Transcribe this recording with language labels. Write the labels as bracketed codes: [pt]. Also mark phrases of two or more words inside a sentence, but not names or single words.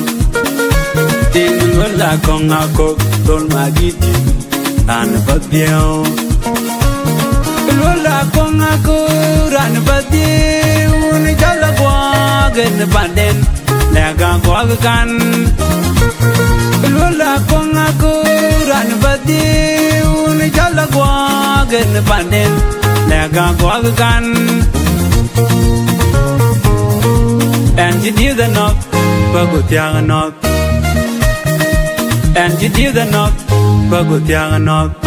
[en] Luol Akok Anok Deng and Fabian. Luol Akok and Fabian. [din] Jala gwag and Banden. Lega gwag kan. [en] Luol Akok and Fabian. [din] Jala gwag and Banden. Lega gwag kan. [en] And you did the knock, Bagut Yang knock. And you did the knock, Bagut Yang knock.